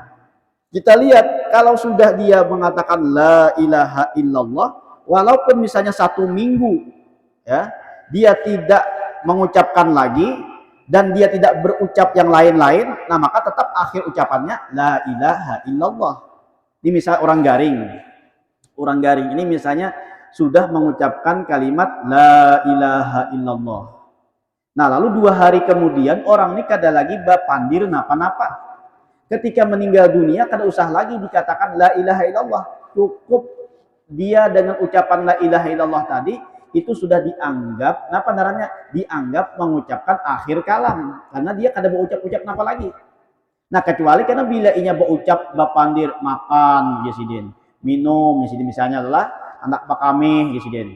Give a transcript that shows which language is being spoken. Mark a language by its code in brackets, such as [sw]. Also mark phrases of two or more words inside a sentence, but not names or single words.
[id] Kita lihat kalau sudah dia mengatakan [ar] لا إله إلا الله, [id] walaupun misalnya 1 minggu ya, dia tidak mengucapkan lagi dan dia tidak berucap yang lain-lain, nah maka tetap akhir ucapannya [ar] لا إله إلا الله. [id] Ini misal orang garing. Orang garing ini misalnya sudah mengucapkan kalimat [ar] لا إله إلا الله. [id] Nah, lalu 2 hari kemudian orang ini [bjn] kada lagi bapandir napa-napa. [id] Ketika meninggal dunia [bjn] kada usah [id] lagi dikatakan [ar] لا إله إلا الله. [id] Cukup dia dengan ucapan [ar] لا إله إلا الله [id] tadi itu sudah dianggap [bjn] napa namanya? [id] Dianggap mengucapkan akhir kalam karena dia [bjn] kada berucap-ucap napa lagi. [id] Nah, kecuali karena bila [bjn] inya berucap bapandir [id] makan yesidin, minum yesidin misalnya adalah anak pakame yesidin.